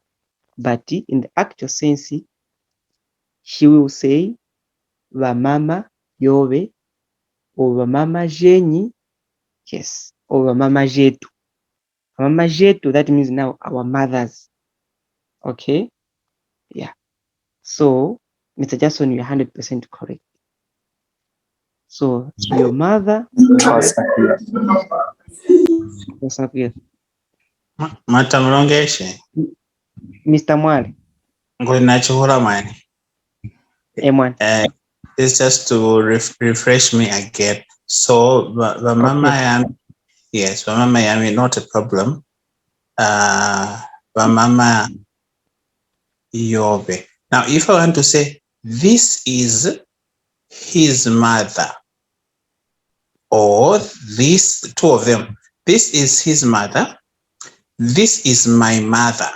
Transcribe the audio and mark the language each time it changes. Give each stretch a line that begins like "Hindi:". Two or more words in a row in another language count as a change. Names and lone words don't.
English: But in the actual sense, she will say
Luvale: Vamama Yove
English: or
Luvale: Vamama Jeni. Yes. Or Vamama Yetu. Vamama Yetu,
English: that means now our mothers. Okay? Yeah. So, Mr. Jackson, you're 100% correct. So, your mother.
Luvale: Matamulongeshe.
English: Mr. Mwale.
Luvale: Ngoli nachihura mwani.
English: It's just to refresh me again. So,
Luvale: Vamama yami,
English: yes,
Luvale: Vamama yami,
English: not a problem.
Luvale: Vamama Yobe.
English: Now, if I want to say, this is his mother, or this, two of them, this is his mother, this is my mother.